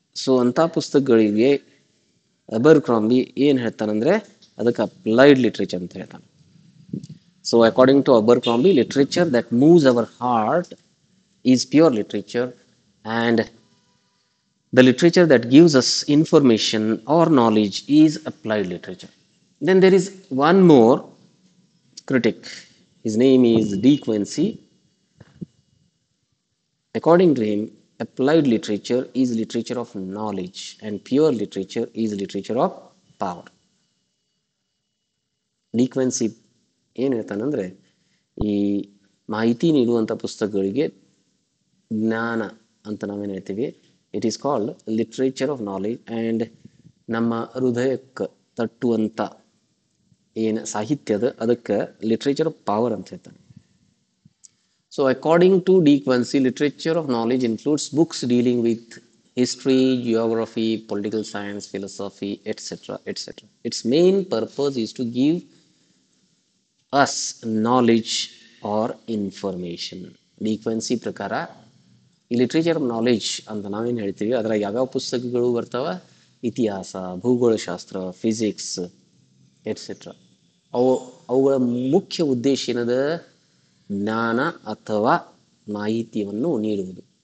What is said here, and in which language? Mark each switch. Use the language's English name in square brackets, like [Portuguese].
[Kannada] So ಅಂಥ ಪುಸ್ತಕಗಳಿಗೆ ಅಬರ್ಕ್ರಾಂಬಿ ಏನು ಹೇಳ್ತಾನಂದ್ರೆ ಅದಕ್ಕೆ ಅಪ್ಲೈಡ್ ಲಿಟ್ರೇಚರ್ ಅಂತ ಹೇಳ್ತಾನೆ. [English] So according to Abercrombie, literature that moves our heart is pure literature and the literature that gives us information or knowledge is applied literature. Then there is one more critic. His name is De Quincey. According to him, applied literature is literature of knowledge and pure literature is literature of power. De Quincey [Kannada] ಏನು ಹೇಳ್ತಾನಂದ್ರೆ ಈ ಮಾಹಿತಿ ನೀಡುವಂಥ ಪುಸ್ತಕಗಳಿಗೆ ಜ್ಞಾನ ಅಂತ ನಾವೇನು ಹೇಳ್ತೀವಿ, [English] It is called literature of knowledge. [Kannada] And ನಮ್ಮ ಹೃದಯಕ್ಕೆ ತಟ್ಟುವಂಥ ಏನು ಸಾಹಿತ್ಯದ ಅದಕ್ಕೆ ಲಿಟ್ರೇಚರ್ ಆಫ್ ಪವರ್ ಅಂತ ಹೇಳ್ತಾನೆ. [English] So according to De Quincey, literature of knowledge includes books dealing with history, geography, political science, philosophy, etc., etc. Its main purpose is to give us knowledge or information. [Kannada] ಡಿಕ್ವೆನ್ಸಿ ಪ್ರಕಾರ ಈ literature of knowledge ಅಂತ ನಾವೇನು ಹೇಳ್ತೀವಿ, ಅದರ ಯಾವ್ಯಾವ ಪುಸ್ತಕಗಳು ಬರ್ತಾವ, ಇತಿಹಾಸ, ಭೂಗೋಳಶಾಸ್ತ್ರ, ಫಿಸಿಕ್ಸ್ ಎಟ್ಸೆಟ್ರಾ. ಅವುಗಳ ಮುಖ್ಯ ಉದ್ದೇಶ ಏನದ, ಜ್ಞಾನ ಅಥವಾ ಮಾಹಿತಿಯನ್ನು ನೀಡುವುದು.